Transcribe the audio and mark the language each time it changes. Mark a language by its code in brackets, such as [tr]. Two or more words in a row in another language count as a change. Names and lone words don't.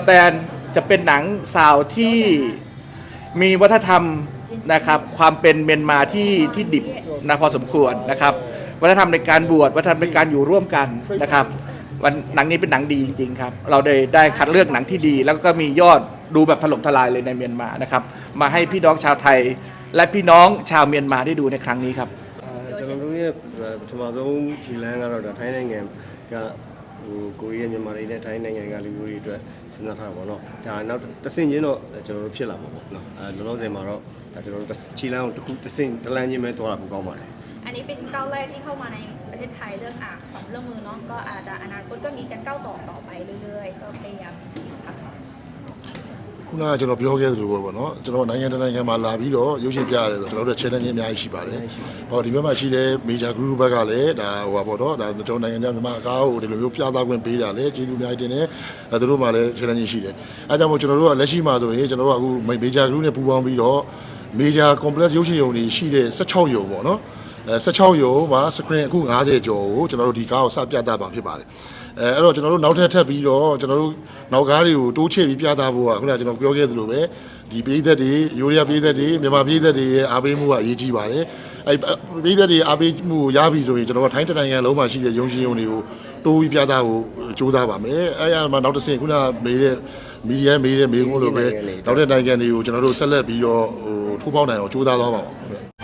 [th] แตนจะเป็นหนังสาวที่มีวัฒนธรรมนะครับความเป็นเมียนมาที่ดิบนะพอสมควรนะครับวัฒนธรรมในการบวชวัฒนธรรมในการอยู่ร่วมกันนะครับวันหนังนี้เป็นหนังดีจริงๆครับเราได้คัดเลือกหนังที่ดี แล้วก็มียอดดูแบบถล่มทลายเลยในเมียนมานะครับมาให้พี่น้องชาวไทยและพี่น้องชาวเมียนมาได้ดูในครั้งนี้ครับ [my] ကျွန်တော်တို့ရဲ့ပထမဆုံးခြေလမ်းကတော့ဒါထိုင်းနိုင်ငံကကိုရီးယားမြန်မာတွေနဲ့ထိုင်းနိုင်ငံကလူမျိုးတွေအတွက်စဉ်းစားထားတာပေါ့နော်ဒါနောက်တစ်ဆင့်ချင်းတော့ကျွန်တော်တို့ဖြစ်လာမှာပေါ့နော်လောလောဆယ်မှာတော့ဒါကျွန်တော်တို့ခြေလမ်းကိုတစ်ခုတစ်ဆင့်တစ်လမ်းချင်းပဲသွားတာပိုကောင်းပါတယ် [th] อันนี้เป็นก้าวแรกที่เข้ามาในประเทศไทยเรื่องของเรื่องมือเนาะก็อาจจะอนาคตก็มีการก้าวต่อไปเรื่อยๆก็พยายามค่ะ [my] ခုနကကျွန်တော်ပြောခဲ့သလိုပဲပေါ့နော်ကျွန်တော်နိုင်ငံတစ်နိုင်ငံမှာလာပြီးတော့ရုပ်ရှင်ပြရတယ်ဆိုတော့ကျွန်တော်တို့ challenge အများကြီးရှိပါတယ်ဟောဒီဘက်မှာရှိတဲ့ [en] major group [my] ဘက်ကလည်းဒါဟိုပါပေါ့နော်ဒါကျွန်တော်နိုင်ငံခြားမြန်မာအကား ကိုဒီလိုမျိုးပြသခွင့်ပေးတာလေကျေးဇူးအများကြီးတင်တယ်သူတို့မှလည်း challenge ရှိတယ်အဲကြောင့်မို့ကျွန်တော်တို့ကလက်ရှိမှာဆိုရင်ကျွန်တော်တို့ကအခု [en] major group [my] နဲ့ပူးပေါင်းပြီးတော့ major complex ရုပ်ရှင်ရုံတွေရှိတဲ့16ရုံပေါ့နော်16ရုံမှာ screen အခု90ကျော်ကိုကျွန်တော်တို့ဒီကားကိုစပြသ ပါဖြစ်ပါတယ်အဲ့တော့ကျွန်တော်တို့နောက်ထပ်ပြီးတော့ကျွန်တော်တို့နောက်ကားတွေကိုတိုးချဲ့ပြီးပြသဖို့ကခုနကကျွန်တော်ပြောခဲ့သလိုပဲဒီပြည်သက်တွေရိုးရပြည်သက်တွေမြန်မာပြည်သက်တွေရဲ့အားပေးမှုကအရေးကြီးပါတယ်အဲ့ပြည်သက်တွေအားပေးမှုကိုရပြီဆိုရင်ကျွန်တော်တို့ထိုင်းနိုင်ငံလုံးမှာရှိတဲ့ရုံရှင်ရုံတွေကိုတိုးပြီးပြသဖို့ကြိုးစားပါမယ်အဲ့ရမှာနောက်တစ်ဆင့်ခုနကမေးတဲ့မီဒီယာမေးတဲ့မေးခွန်းလိုပဲနောက်တဲ့နိုင်ငံတွေကိုကျွန်တော်တို့ဆက်လက်ပြီးတော့ထိုးပေါက်နိုင်အောင်ကြိုးစားသွားပါမယ်